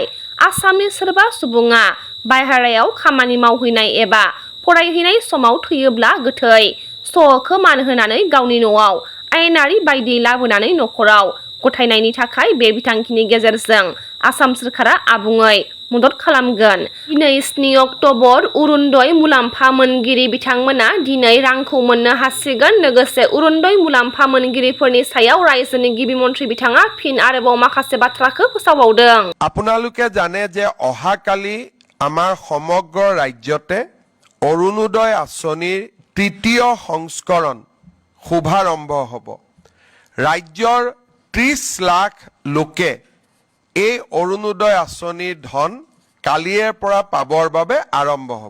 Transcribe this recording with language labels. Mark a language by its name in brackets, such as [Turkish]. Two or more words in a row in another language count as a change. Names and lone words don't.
[Bodo] आसामनि सोरबा सुबुङा बायहेरायाव खामानि मावहैनाय एबा फरायहैनाय समाव थैयोब्ला गोथै सह'खौ मान होनानै गावनि न'आव आयेनारि बायदियै लाबोनानै न'खराव गथायनायनि थाखाय बे बिथांखिनि गेजेरजों आसाम सोरखारा आबुङै मदद खालामगोन। दिनै 7 अक्ट'बर अरुणोदय मुलाम्फा मोनगिरि बिथांमोना दिनै रांखौ मोननो हासिगोन। लोगोसे अरुणोदय मुलाम्फा मोनगिरिफोरनि सायाव रायजोनि गिबि मन्थ्रि बिथाङा फिन आरोबाव माखासे बाथ्राखौ फोसावबावदों। [Assamese] আপোনালোকে জানে যে অহাকালি আমাৰ সমগ্ৰ ৰাজ্যতে অৰুণোদয় আঁচনিৰ তৃতীয় সংস্কৰণ শুভাৰম্ভ হ'ব। ৰাজ্যৰ 30 লাখ লোকে এই অৰুণোদয় আঁচনিৰ ধন কালিৰ পৰা পাবৰ বাবে আৰম্ভ হ'ব।